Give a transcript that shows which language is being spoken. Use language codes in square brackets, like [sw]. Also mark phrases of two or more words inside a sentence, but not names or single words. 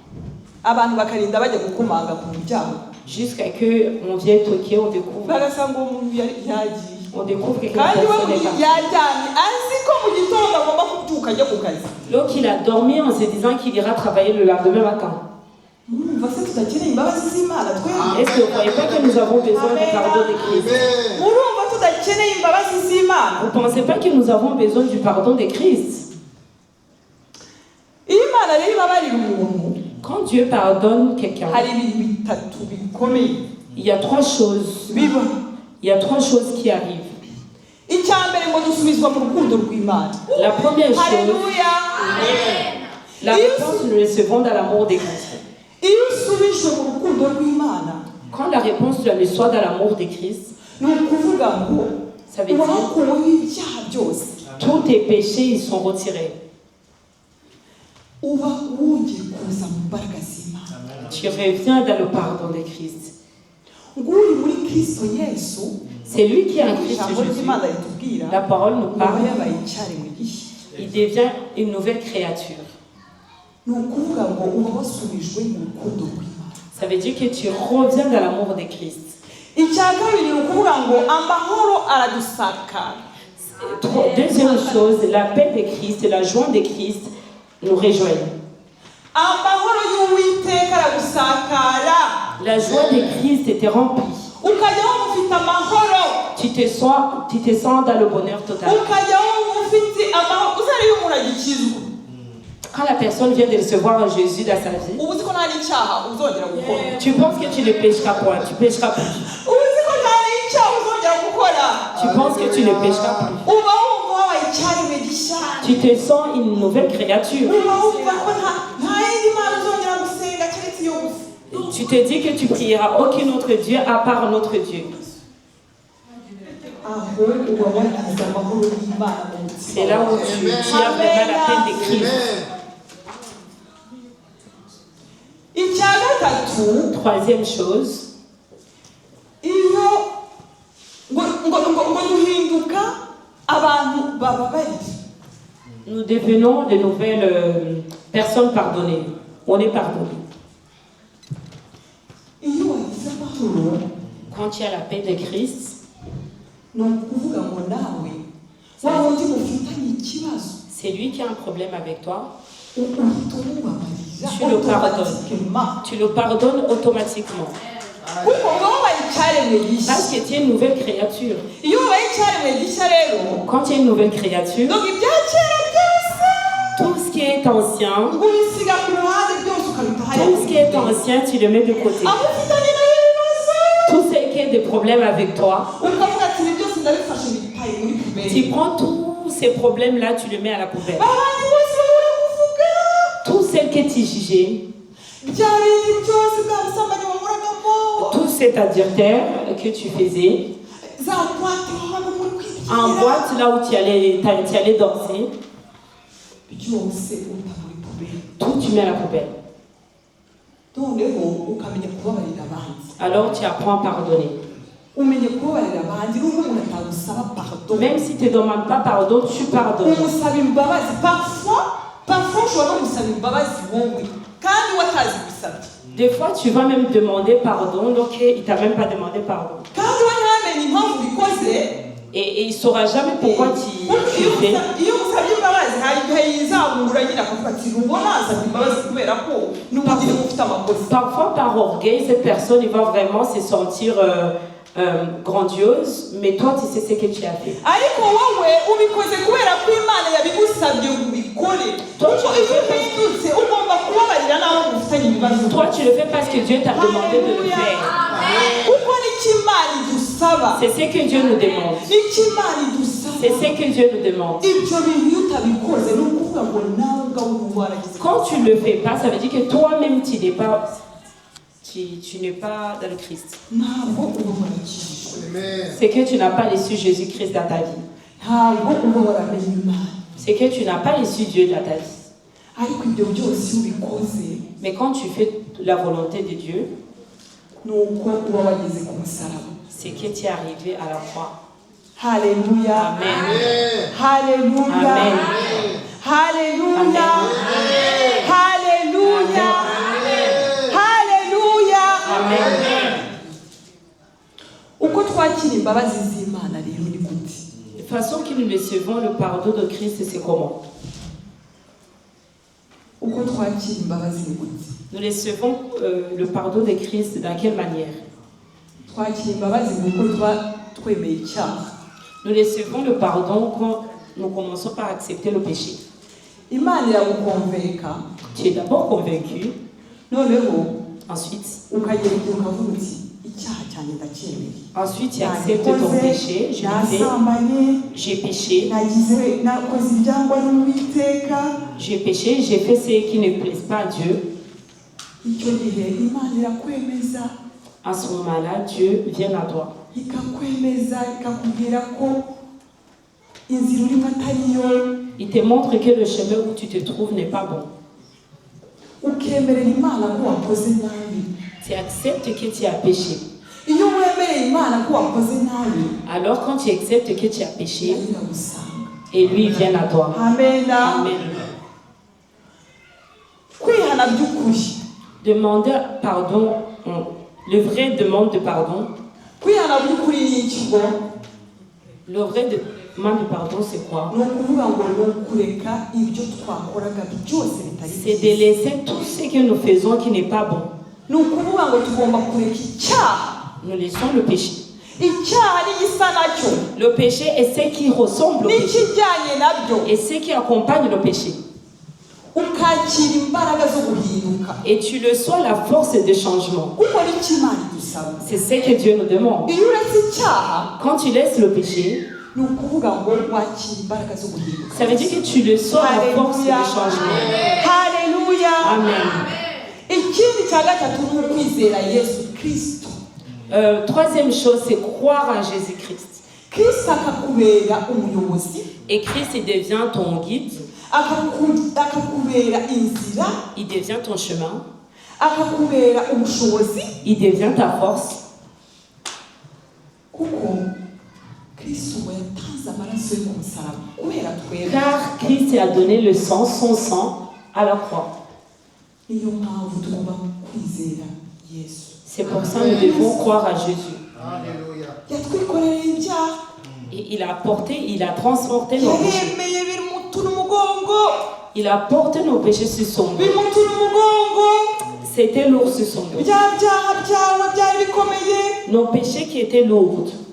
[fr] Jusqu'à ce qu'on vienne toquer, on découvre que quelqu'un n'est pas. Lorsqu'il a dormi en se disant qu'il ira travailler le lendemain matin. Est-ce que vous ne croyez pas que nous avons besoin du pardon de Christ? [rw] tudakeneye imbabazi z'Imana? [fr] Vous ne pensez pas que nous avons besoin du pardon de Christ? [rw] Iyo Imana rero ibabarira umuntu, [fr] Quand Dieu pardonne quelqu'un, [rw] hari ibintu bitatu bikomeye [fr] il y a trois choses. [rw] biba. [fr] Il y a trois choses qui arrivent. [rw] Icya mbere ngo dusubizwa mu rukundo rw'Imana. [fr] La première chose, Haleluya. la réponse, nous le recevons dans l'amour de Christ. [rw] Iyo usubijwe mu rukundo rw'Imana, [fr] Quand la réponse, tu la reçois dans l'amour de Christ, [rw] ni ukuvuga ngo [fr] ça veut dire [rw] wakuweho ibyaha byose, [fr] tous tes péchés, ils sont retirés. [rw] uba wongeye kuza mu mbaraga z'Imana. [fr] Tu reviens dans le pardon de Christ. [rw] Nguri muri Kristo Yesu, [fr] C'est lui qui est en Christ [rw] ijambo [fr] Jésus. [rw] ry'Imana ritubwira [fr] La parole nous [rw] ngo [fr] parle. [rw] yabaye icyaremwe gishya. [fr] Il devient une nouvelle créature. [rw] Ni ukuvuga ngo uba wasubijwe mu rukundo rw'Imana. [fr] Ça veut dire que tu reviens dans l'amour de Christ. [rw] Icya kabiri ni ukuvuga ngo amahoro aradusakara. [fr] Deuxième chose, la paix de Christ et la joie de Christ nous rejoignent. [rw] Amahoro y'Uwiteka aragusakara. [fr] La joie de Christ était remplie. [rw] Ukajya wumva ufite amahoro. [fr] Tu te sens dans le bonheur total. [rw] Ukajya wumva ufite amahoro. Uzari iyo umuntu agikizwa, [fr] Quand la personne vient de recevoir Jésus dans sa vie, [rw] uba uzi ko nta n'icyaha uzongera gukora. [fr] tu penses que tu ne pécheras point, tu pécheras plus. [rw] Uba uzi ko nta n'icyaha uzongera gukora. [fr] Tu penses que tu ne pécheras plus. [rw] Uba wumva wabaye icyaremwe gishya. [fr] Tu te sens une nouvelle créature. [rw] Uba wumva ko nta yindi Mana uzongera gusenga keretse iyo gusa. [fr] Tu te dis que tu prieras aucun autre Dieu à part notre Dieu. [rw] Aho uba wagize amahoro y'Imana mu mutima. [fr] C'est là où tu as vraiment la paix de Christ. [rw] Icya gatatu, [fr] Troisième chose, [rw] iyo ngo duhinduka abantu bababarira. [fr] nous devenons de nouvelles personnes pardonnées. On est pardonné. [rw] Iyo wagize amahoro, [fr] Quand tu as la paix de Christ, [rw] ni ukuvuga ngo nawe wa wundi mufitanye ikibazo [fr] c'est lui qui a un problème avec toi. [rw] uhita umubabarira [fr] Tu le pardonnes. automatiquement. Tu le pardonnes automatiquement. [rw] Kuko uba wabaye icyaremwe gishya. [fr] Parce que tu es une nouvelle créature. [rw] Iyo wabaye icyaremwe gishya rero, [fr] Quand tu es une nouvelle créature, [rw] donc ibya kera byose [fr] tout ce qui est ancien, [rw] ngo ubisiga ku ruhande byose ukabita hariya. [fr] tout ce qui est ancien, tu le mets de côté. [rw] Abo ufitanye nawe ibibazo, [fr] Tout ce qui est des problèmes avec toi, [rw] ukavuga ati ibi byose ndabifashe mbitaye muri puberi. [fr] tu prends tous ces problèmes-là, tu les mets à la poubelle. [rw] Abandi bose babura kuvuga [fr] Tout ce que tu jugeais, [rw] bya bindi byose bwa busambanyi wahoragamo, [fr] tout cet adultère que tu faisais, [rw] za boîte wabaga muri [fr] en [rw] kwibyinira, [fr] boîte, là où tu allais danser, [rw] byose uta muri puberi. [fr] tout tu mets à la poubelle. [rw] Noneho ukamenya kubabarira abandi. [fr] Alors tu apprends à pardonner. [rw] Umenye kubabarira abandi n'ubwo umuntu atagusaba pardon. [fr] Même si tu ne demandes pas pardon, tu pardonnes. [rw] Umusaba imbabazi. Parfois ushobora no gusaba imbabazi wowe kandi watazi gusabye. [fr] Des fois, tu vas même demander pardon, donc il ne t'a même pas demandé pardon. [rw] Kandi we ntamenye impamvu ubikoze. [fr] Et il ne saura jamais pourquoi tu fais. [rw] Iyo musabye imbabazi hari igihe yizamura nyine akavuga ati rubona asabye imbabazi kubera ko n'ubundi ufite amakosa. [fr] Parfois, par orgueil, cette personne il va vraiment se sentir grandiose, mais toi, tu sais ce que tu as fait. [rw] Ariko wowe ubikoze kubera ko Imana yabigusabye ngo ubikore. Kuko iyo uhindutse ugomba kubabarira n'abo mufitanye ibibazo. [fr] Toi, tu le fais parce que Dieu t'a demandé de le faire. [rw] Kuko n'icyo Imana idusaba. [fr] C'est ce que Dieu nous demande. [rw] N'icyo Imana idusaba. [fr] C'est ce que Dieu nous demande. [rw] Ibyo bintu iyo utabikoze ni ukuvuga ngo nawe ubwawe uba waragize. [fr] Quand tu ne le fais pas, ça veut dire que toi-même, tu n'es pas dans le Christ. [rw] Ntabwo uba warakijijwe. [fr] C'est que tu n'as pas reçu Jésus-Christ dans ta vie. [rw] Ntabwo uba waramenye Imana. [fr] C'est que tu n'as pas reçu Dieu dans ta vie. [rw] Ariko ibyo byose iyo ubikoze [fr] Mais quand tu fais la volonté de Dieu, [rw] ni uko uba wageze ku musaraba. [fr] c'est que tu es arrivé à la croix. [rw] Haleluya. Amen. Haleluya. Amen. Haleluya. Amen. Haleluya. Haleluya. Amen. Uko twakira imbabazi z'Imana rero ni gute? [fr] De façon que nous recevons le pardon de Christ, c'est comment? [rw] Uko twakira imbabazi ni gute? [fr] Nous recevons le pardon de Christ dans quelle manière? [rw] Twakira imbabazi kuko twemeye icyaha. [fr] Nous recevons le pardon quand nous commençons par accepter le péché. [rw] Imana iragukonveka. [fr] Tu es d'abord convaincu. [rw] Noneho [fr] Ensuite, [rw] ukagera igihe ukavuga uti icyaha cyanjye ndacyemeye. [fr] ensuite tu acceptes ton péché. Je l'ai fait. J'ai péché. [rw] nakoze ibyangwa n'Uwiteka. [fr] J'ai péché, j'ai fait ce qui ne plaise pas à Dieu. [rw] Icyo gihe Imana irakwemeza. [fr] À ce moment-là, Dieu vient à toi. [rw] Ikakwemeza ikakubwira ko inzira urimo atari yo. [fr] Il te montre que le chemin où tu te trouves n'est pas bon. [rw] Ukemerera Imana ko wakoze nabi. [fr] Tu acceptes que tu as péché. [rw] Iyo wemereye Imana ko wakoze nabi, [fr] alors quand tu acceptes que tu as péché, [rw] iragusanga. [fr] et lui vient à toi. Amen. Amen. [rw] Kwihana by'ukuri. [fr] Demander pardon, le vrai demande de pardon. [rw] Kwihana by'ukuri ni iki ngo? [fr] Le vrai demande de pardon, c'est quoi? [rw] Ni ukuvuga ngo ni ukureka ibyo twakoraga byose bitari [fr] C'est de laisser tout ce que nous faisons qui n'est pas bon. [rw] Ni ukuvuga ngo tugomba kureka icyaha. [fr] Nous laissons le péché. [rw] Icyaha n'igisa nacyo. [fr] Le péché est ce qui ressemble au péché. [rw] N'ikijyanye nabyo. [fr] Et ce qui accompagne le péché. [rw] Ukakira imbaraga zo guhinduka. [fr] Et tu le sois la force de changement. [rw] Kuko nicyo Imana idusaba. [fr] C'est ce que Dieu nous demande. [rw] Iyo uretse icyaha, [fr] quand tu laisses le péché, [rw] ni ukuvuga ngo wakira imbaraga zo guhinduka. [fr] Ça veut dire que tu le sois la force de changement. [rw] Haleluya. Amen. Ikindi cya gatatu ni ukwizera Yesu Kristo. [fr] Troisième chose, c'est croire en Jésus-Christ. [rw] Kristo akakubera umuyobozi. [fr] Et Christ il devient ton guide. [rw] Akakubera inzira. [fr] Il devient ton chemin. [rw] Akakubera ubushobozi. [fr] Il devient ta force. [rw] Kuko Kristo yatanze amaraso yo ku musaraba kubera twebwe. [fr] Car Christ a donné le sang, son sang, à la croix. [rw] Niyo mpamvu tugomba kwizera Yesu. [fr] C'est pour ça que nous devons croire à Jésus. [rw] Alléluia. Yatwikorera ibyaha. [fr] Et il a porté, il a transporté nos péchés. Il a porté nos péchés sur son dos. C'était lourd sur son dos. Nos péchés qui étaient lourds.